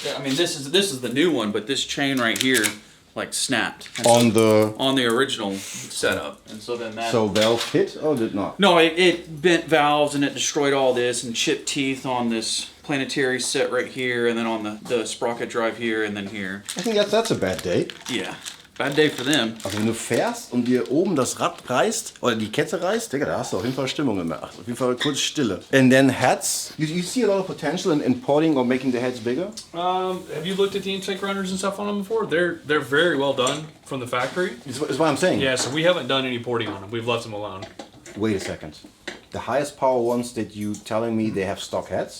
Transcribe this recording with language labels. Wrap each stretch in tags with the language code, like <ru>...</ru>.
<en>I mean, this is the new one, but this chain right here, like snapped. And on the original setup, and so then that. So valve hit or did not? No, it bent valves and it destroyed all this and chipped teeth on this planetary set right here, and then on the sprocket drive here, and then here. I think that's a bad day. Yeah, bad day for them.</en> <de>Also wenn du fährst und dir oben das Rad reißt oder die Kette reißt, Digga, da hast du auf jeden Fall Stimmung gemacht. Auf jeden Fall kurz Stille.</de> <en>And then heads, you see a lot of potential in porting or making the heads bigger? Have you looked at the intake runners and stuff on them before? They're very well done from the factory. Is what I'm saying. Yeah, so we haven't done any porting on them. We've left them alone. Wait a second. The highest power ones that you telling me they have stock heads?</en>